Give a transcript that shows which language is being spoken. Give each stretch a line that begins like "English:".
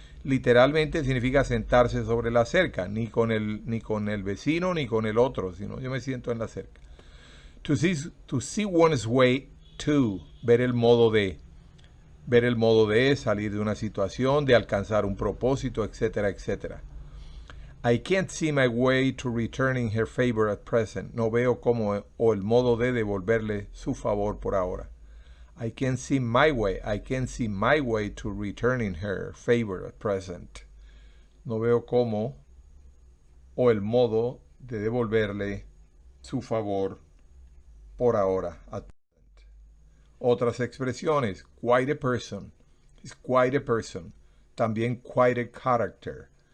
Spanish: Literalmente significa sentarse sobre la cerca, ni con el vecino ni con el otro, sino yo me siento en la cerca.
English: To see one's way to,
Spanish: ver el modo de salir de una situación, de alcanzar un propósito, etcétera, etcétera.
English: I can't see my way to returning her favor at present.
Spanish: No veo cómo o el modo de devolverle su favor por ahora.
English: I can't see my way to returning her favor at present.
Spanish: No veo cómo o el modo de devolverle su favor por ahora. Otras expresiones.
English: Quite a person. Is quite a person.
Spanish: También
English: quite a character.